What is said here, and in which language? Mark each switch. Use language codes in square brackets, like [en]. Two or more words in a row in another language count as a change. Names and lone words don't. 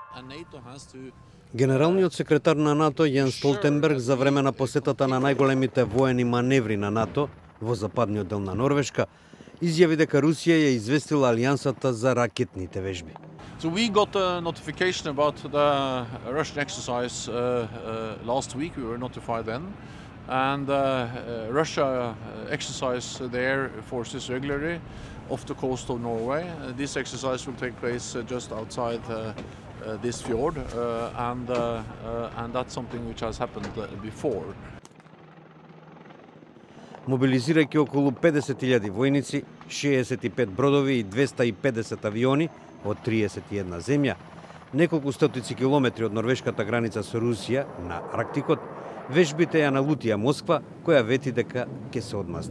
[mk] Генералниот секретар на НАТО Јенс Столтенберг за време на посетата на најголемите воени маневри на НАТО во западниот дел на Норвешка изјави дека Русија ја известила алијансата за ракетните вежби. [en] So we got a notification about the Russian exercise last week. We were notified then, and Russia exercise their forces regularly off the coast of Norway. This exercise will take place just outside this fjord, and that's something which has happened before. [mk] Мобилизирајќи околу 50.000 војници, 65 бродови и 250 авиони од 31 земја, неколку стотици километри од норвешката граница со Русија на Арктикот, вежбите ја налутија Москва, која вети дека ќе се одмазни.